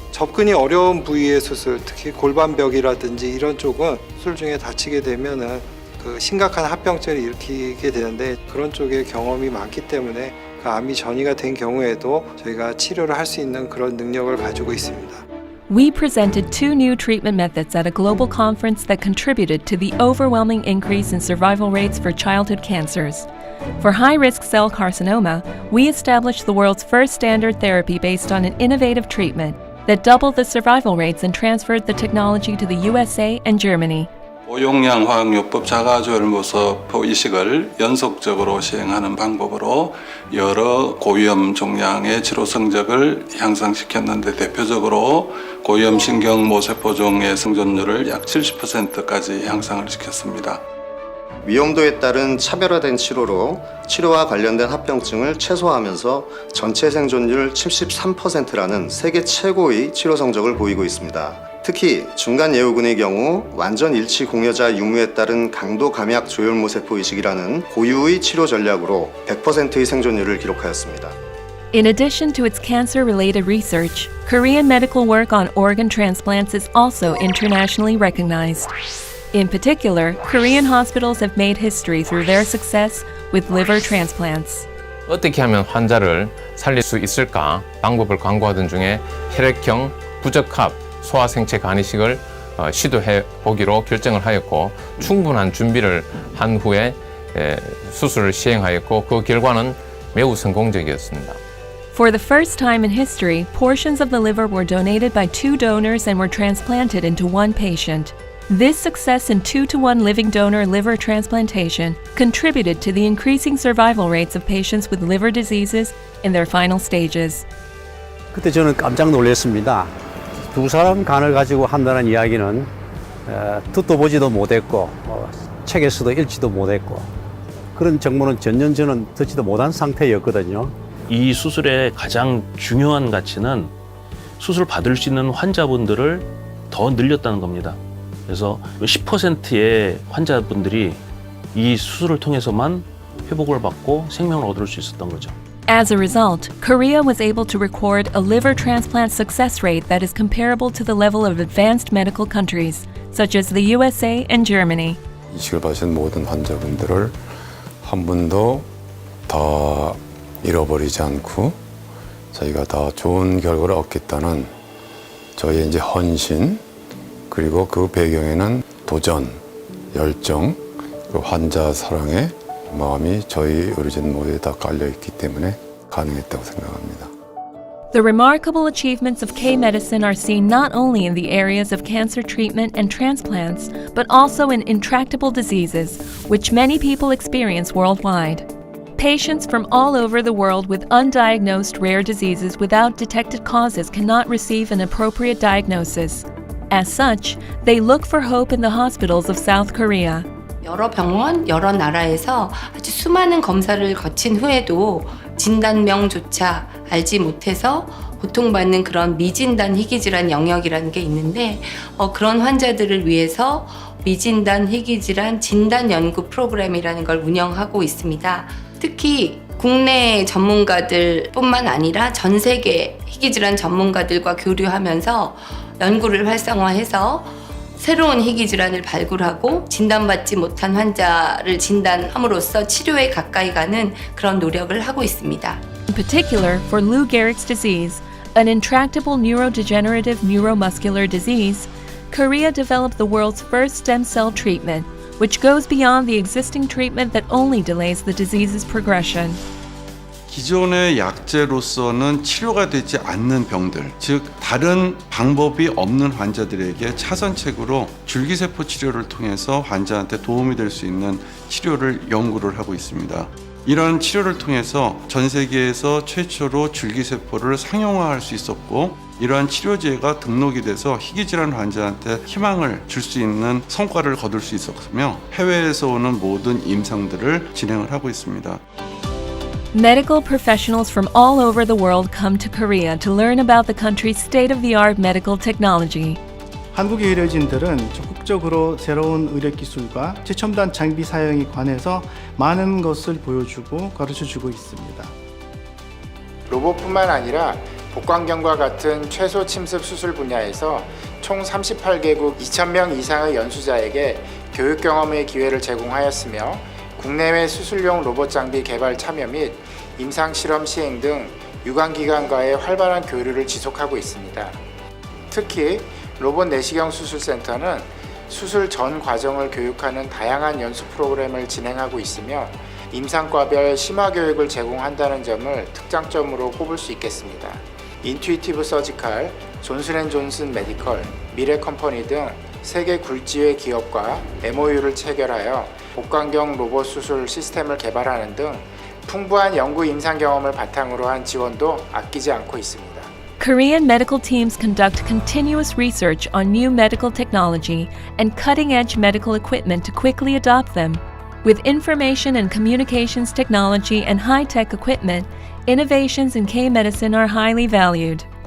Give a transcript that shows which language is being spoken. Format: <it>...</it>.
<ko>접근이 어려운 부위의 수술, 특히 골반벽이라든지 이런 쪽은 수술 중에 다치게 되면은 심각한 합병증을 일으키게 되는데 그런 쪽에 경험이 많기 때문에 그 암이 전이가 된 경우에도 저희가 치료를 할 수 있는 그런 능력을 가지고 있습니다.</ko> <en>We presented 2 new treatment methods at a global conference that contributed to the overwhelming increase in survival rates for childhood cancers. For high-risk cell carcinoma, we established the world's first standard therapy based on an innovative treatment that doubled the survival rates and transferred the technology to the USA and Germany.</en> <ko>고용량 화학요법 자가조혈모섭 이식을 연속적으로 시행하는 방법으로 여러 고위험 종양의 치료 성적을 향상시켰는데 대표적으로 고위험 신경모세포종의 생존율을 약 70%까지 향상을 시켰습니다. 위험도에 따른 차별화된 치료로 치료와 관련된 합병증을 최소화하면서 전체 생존율 73%라는 세계 최고의 치료 성적을 보이고 있습니다. 특히 중간 예후군의 경우 완전 일치 공여자 유무에 따른 강도 감약 조혈모세포 이식이라는 고유의 치료 전략으로 100%의 생존율을 기록하였습니다.</ko> <en>In addition to its cancer-related research, Korean medical work on organ transplants is also internationally recognized. In particular, Korean hospitals have made history through their success with liver transplants.</en> <ko>어떻게 하면 환자를 살릴 수 있을까 방법을 강구하던 중에 혈액형 부적합 소화생체 간이식을 시도해 보기로 결정을 하였고 충분한 준비를 한 후에 수술을 시행하였고 그 결과는 매우 성공적이었습니다.</ko> <en>For the first time in history, portions of the liver were donated by 2 donors and were transplanted into 1 patient. This success in 2-to-1 living donor liver transplantation contributed to the increasing survival rates of patients with liver diseases in their final stages.</en> <ko>그때 저는 깜짝 놀랐습니다. 2 사람 간을 가지고 한다는 이야기는 듣도 보지도 못했고 책에서도 읽지도 못했고 그런 정보는 전년 저는 듣지도 못한 상태였거든요. 이 수술의 가장 중요한 가치는 수술 받을 수 있는 환자분들을 더 늘렸다는 겁니다. 그래서 10%의 환자분들이 이 수술을 통해서만 회복을 받고 생명을 얻을 수 있었던 거죠.</ko> <en>As a result, Korea was able to record a liver transplant success rate that is comparable to the level of advanced medical countries, such as the USA and Germany.</en> <ko>이식을 받으신 모든 환자분들을 한 번도 더 잃어버리지 않고 저희가 더 좋은 결과를 얻겠다는 저희의 이제 헌신 그리고 그 배경에는 도전, 열정, 그 환자 사랑의 마음이 저희 의료진 모두에 다 깔려 있기 때문에 가능했다고 생각합니다.</ko> <en>The remarkable achievements of K-medicine are seen not only in the areas of cancer treatment and transplants, but also in intractable diseases, which many people experience worldwide. Patients from all over the world with undiagnosed rare diseases without detected causes cannot receive an appropriate diagnosis. As such, they look for hope in the hospitals of South Korea.</en> <ko>여러 병원, 여러 나라에서 아주 수많은 검사를 거친 후에도 진단명조차 알지 못해서 고통받는 그런 미진단 희귀질환 영역이라는 게 있는데 그런 환자들을 위해서 미진단 희귀질환 진단 연구 프로그램이라는 걸 운영하고 있습니다. 특히 국내 전문가들뿐만 아니라 전 세계 희귀질환 전문가들과 교류하면서 연구를 활성화해서 새로운 희귀질환을 발굴하고 진단받지 못한 환자를 진단함으로써 치료에 가까이 가는 그런 노력을 하고 있습니다.</ko> <en>In particular, for Lou Gehrig's disease, an intractable neurodegenerative neuromuscular disease, Korea developed the world's first stem cell treatment, which goes beyond the existing treatment that only delays the disease's progression.</en> <ko>기존의 약제로서는 치료가 되지 않는 병들, 즉 다른 방법이 없는 환자들에게 차선책으로 줄기세포 치료를 통해서 환자한테 도움이 될 수 있는 치료를 연구를 하고 있습니다. 이런 치료를 통해서 전 세계에서 최초로 줄기세포를 상용화할 수 있었고, 이러한 치료제가 등록이 돼서 희귀질환 환자한테 희망을 줄 수 있는 성과를 거둘 수 있었으며, 해외에서 오는 모든 임상들을 진행을 하고 있습니다.</ko> <en>Medical professionals from all over the world come to Korea to learn about the country's state-of-the-art medical technology.</en> <ko>한국의 의료진들은 적극적으로 새로운 의료 기술과 최첨단 장비 사용에 관해서 많은 것을 보여주고 가르쳐주고 있습니다. 로봇뿐만 아니라 복강경과 같은 최소 침습 수술 분야에서 총 38개국 2,000명 이상의 연수자에게 교육 경험의 기회를 제공하였으며, 국내외 수술용 로봇 장비 개발 참여 및 임상 실험 시행 등 유관기관과의 활발한 교류를 지속하고 있습니다. 특히 로봇 내시경 수술센터는 수술 전 과정을 교육하는 다양한 연수 프로그램을 진행하고 있으며, 임상과별 심화 교육을 제공한다는 점을 특장점으로 꼽을 수 있겠습니다. 인투이티브 서지칼, 존슨앤존슨 메디컬, 미래컴퍼니 등 세계 굴지의 기업과 MOU를 체결하여 복강경 로봇 수술 시스템을 개발하는 등 풍부한 연구 임상 경험을 바탕으로 한 지원도 아끼지 않고 있습니다.</ko> <en>Korean medical teams conduct continuous research on new medical technology and cutting-edge medical equipment to quickly adopt them. With information and communications technology and high-tech equipment, innovations in K-medicine are highly valued.</en>